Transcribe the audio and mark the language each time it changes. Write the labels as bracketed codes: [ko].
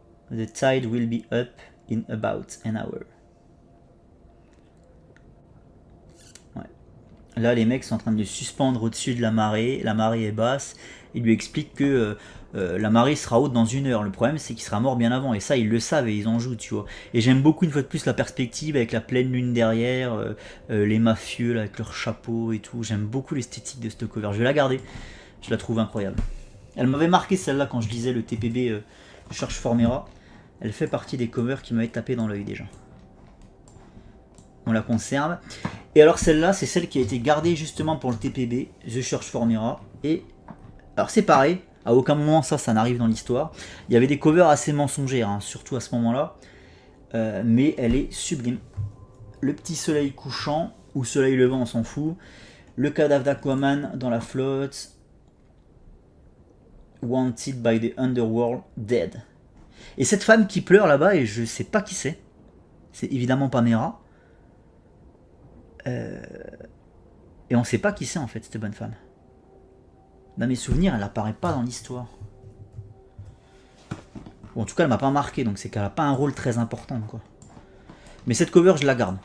[en] The tide will be up in about an hour. [fr] Ouais. Là les mecs sont en train de le suspendre au-dessus de la marée est basse, ils lui expliquent que la marée sera haute dans 1 heure. Le problème c'est qu'il sera mort bien avant, et ça ils le savent et ils en jouent, tu vois. Et j'aime beaucoup une fois de plus la perspective avec la pleine lune derrière, les mafieux là, avec leurs chapeaux et tout. J'aime beaucoup l'esthétique de cette cover, je vais la garder, je la trouve incroyable. Elle m'avait marqué celle-là quand je lisais le TPB Search for Mera. Elle fait partie des covers qui m'avaient tapé dans l'œil déjà. On la conserve. Et alors celle-là, c'est celle qui a été gardée justement pour le TPB, The Search for Mera. Et alors c'est pareil, à aucun moment ça n'arrive dans l'histoire. Il y avait des covers assez mensongères, hein, surtout à ce moment-là. Mais elle est sublime. Le petit soleil couchant, ou soleil levant, on s'en fout. Le cadavre d'Aquaman dans la flotte. [en] Wanted by the Underworld, dead. [fr] Et cette femme qui pleure là-bas, et je sais pas qui c'est évidemment pas Mera. Et on sait pas qui c'est en fait, cette bonne femme. Dans mes souvenirs, elle apparaît pas dans l'histoire. Ou en tout cas, elle m'a pas marqué, donc c'est qu'elle a pas un rôle très important, quoi. Mais cette cover, je la garde.